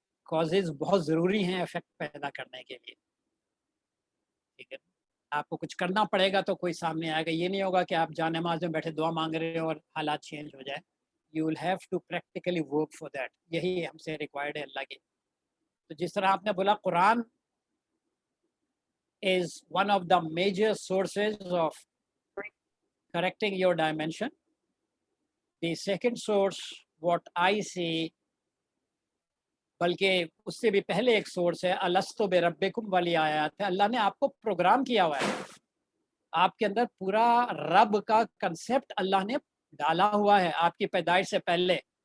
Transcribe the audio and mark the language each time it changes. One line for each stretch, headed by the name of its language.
Urdu: Causes بہت ضروری ہیں افیکٹ پیدا کرنے کے لیے. ٹھیک ہے، آپ کو کچھ کرنا پڑے گا تو کوئی سامنے آئے گا. یہ نہیں ہوگا کہ آپ جان نماز میں بیٹھے دعا مانگ رہے ہو اور حالات چینج ہو جائے.
English: You will have to practically work for that.
Urdu: یہی ہم سے ریکوائرڈ ہے اللہ کی. تو جس طرح آپ نے بولا
English: Quran is one of the major sources of correcting your dimension. The second source, what I see,
Urdu: بلکہ اس سے بھی پہلے ایک سورس ہے الستو بربکم والی آیات ہے. اللہ نے آپ کو پروگرام کیا ہوا ہے. آپ کے اندر پورا رب کا کنسیپٹ اللہ نے ڈالا ہوا ہے آپ کی پیدائش سے پہلے.